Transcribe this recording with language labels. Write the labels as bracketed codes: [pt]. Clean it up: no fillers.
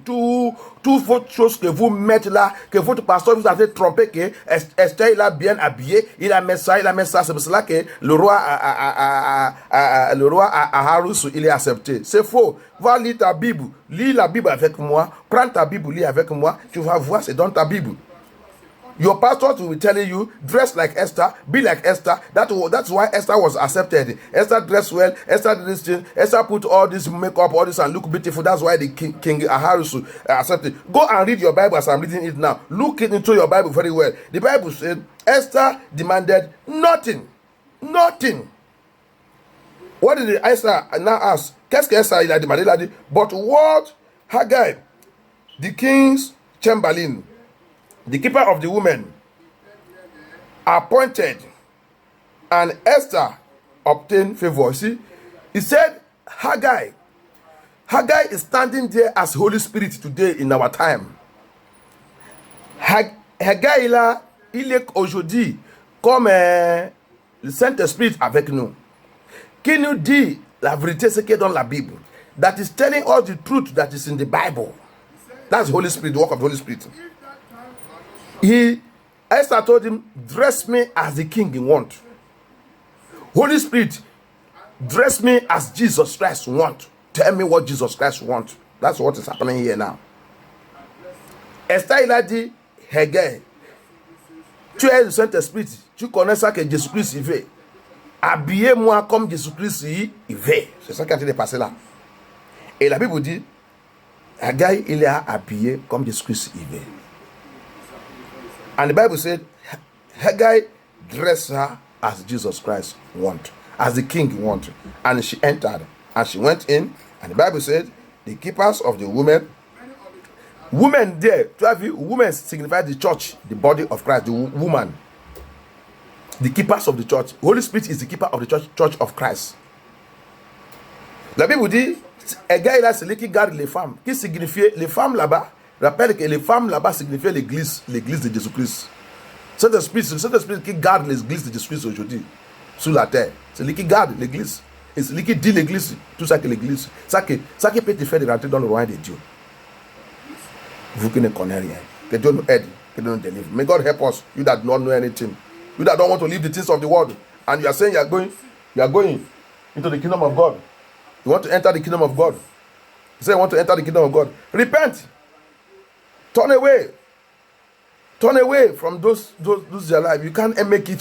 [fr] Tout votre chose que vous mettez là, que votre pasteur vous a fait tromper, que Esther il a bien habillé, il a mis ça. C'est pour cela que le roi Aharus, il est accepté. C'est faux. Va lire ta Bible. Lis la Bible avec moi. Prends ta Bible, lis avec moi. Tu vas voir, c'est dans ta Bible. [en] Your pastor will be telling you, dress like Esther, be like Esther. That's why Esther was accepted. Esther dressed well. Esther did this thing. Esther put all this makeup, all this, and look beautiful. That's why the King Ahasuerus accepted. Go and read your Bible as I'm reading it now. Look into your Bible very well. The Bible said Esther demanded nothing. Nothing. What did Esther now ask? [fr] Qu'est-ce que Esther il a demandé? Il a dit, [en] but what Haggai, the king's chamberlain, the keeper of the women, appointed, and Esther obtained favor. See, he said, Haggai is standing there as Holy Spirit today in our time. [fr] Haggai là, il est aujourd'hui comme le Saint-Esprit avec nous, qui nous dit la vérité, ce qui est dans la Bible, [en] that is telling us the truth that is in the Bible. That's Holy Spirit, the work of the Holy Spirit. Esther told him, dress me as the king you want. Holy Spirit, dress me as Jesus Christ want. Tell me what Jesus Christ want. That's what is happening here now. [fr] Esther il a dit, Haggai, tu es le Saint-Esprit, tu connais ça que Jésus-Christ il fait. Habillez-moi comme Jésus-Christ il fait. C'est ça qui a été passé là. Et la Bible dit, Haggai il est habillé comme Jésus-Christ il fait. [en] And the Bible said, Haggai dressed her as Jesus Christ wanted, as the king wanted. And she entered, and she went in, and the Bible said, the keepers of the women there, 12 women signify the church, the body of Christ, the woman. The keepers of the church. Holy Spirit is the keeper of the church of Christ. [fr] La Bible dit, Haggai là, c'est lui qui garde les femmes. Qui signifie les femmes là-bas? Rappelle que les femmes là-bas signifiaient l'église de Jésus-Christ. C'est l'esprit qui garde l'église de Jésus-Christ aujourd'hui, sur la terre. C'est lui qui garde l'église. Et c'est lui qui dit l'église, tout ça que l'église. Ça qui peut te faire de rentrer dans le royaume de Dieu. Vous qui ne connaissez rien. Que Dieu nous aide, que Dieu nous délivre. [en] May God help us, you that don't know anything. You that don't want to leave the things of the world. And you are saying you are going into the kingdom of God. You want to enter the kingdom of God. You say you want to enter the kingdom of God. Repent. Turn away from those your life. You can't make it.